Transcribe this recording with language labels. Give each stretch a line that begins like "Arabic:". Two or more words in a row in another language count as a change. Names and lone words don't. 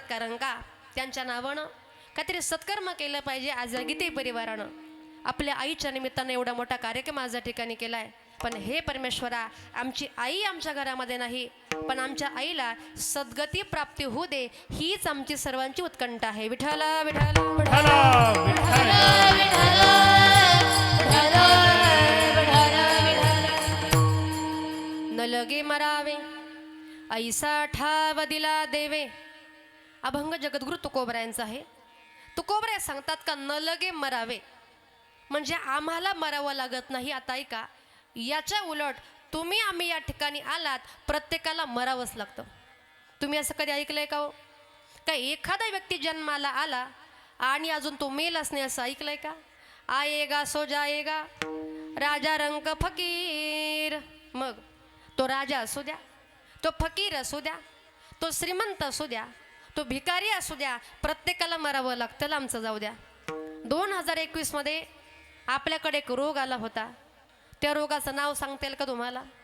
Marathi: कारण का त्यांच्या नावानं काहीतरी सत्कर्म केलं पाहिजे. आज गीते परिवारानं आपल्या आईच्या निमित्तानं एवढा मोठा कार्यक्रम आज या ठिकाणी केलाय. पण हे परमेश्वरा, आमची आई आमच्या घरामध्ये नाही, पण आमच्या आईला सद्गती प्राप्ती होऊ दे हीच आमची सर्वांची उत्कंठा आहे. विठ्ठल विठ्ठल न लगे मरावे ऐसा ठाव दिला देवे. अभंग जगद्गुरु तुकोबरायांचा आहे. तुकोबराय सांगतात का न लगे मरावे म्हणजे आम्हाला मरावं लागत नाही. आता ऐका, याच्या उलट तुम्ही आम्ही या ठिकाणी आलात प्रत्येकाला मरावंच लागतं. तुम्ही असं कधी ऐकलंय का हो? का एखादा व्यक्ती जन्माला आला आणि अजून तो मेलाच नाही असं ऐकलंय का?
Hindi: आएगा सो जाएगा राजा रंक फकीर.
Marathi: मग तो राजा असू द्या, तो फकीर असू द्या, तो श्रीमंत असू द्या, तो भिकारी असू द्या, प्रत्येकाला मरावं लागतं. आमचं जाऊ द्या. 2021 मध्ये आपल्याकडे एक रोग आला होता. त्या रोगाचं नाव सांगता येईल का तुम्हाला?